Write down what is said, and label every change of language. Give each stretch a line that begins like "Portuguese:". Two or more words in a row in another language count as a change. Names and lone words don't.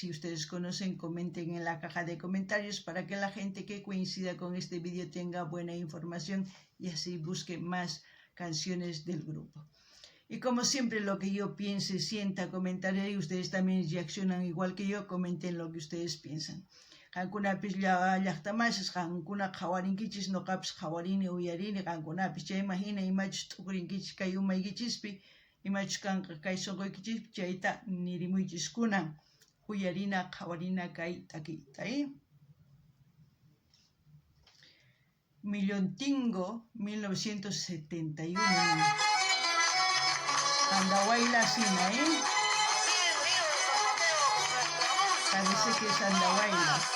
Spanish: Si ustedes conocen, comenten en la caja de comentarios para que la gente que coincida con este vídeo tenga buena información y así busque más canciones del grupo. Y como siempre, lo que yo piense, sienta, comentaré, y ustedes también reaccionan igual que yo, comenten lo que ustedes piensan.
Quechua: Qankunapis llaqtamasis, qankuna qhawarinkichis, noqapis qhawarini uyarini, qankunapis chayman hina imachus t'ukurinkichis kay umaykichispi, imachus kanqa kay sunquykichis, chayta nirimuychis kunan, uyarina, qhawarina kay takiyta.
Spanish: Millontingo, 1971. Andahuayla Sina, Parece que es Andahuayla.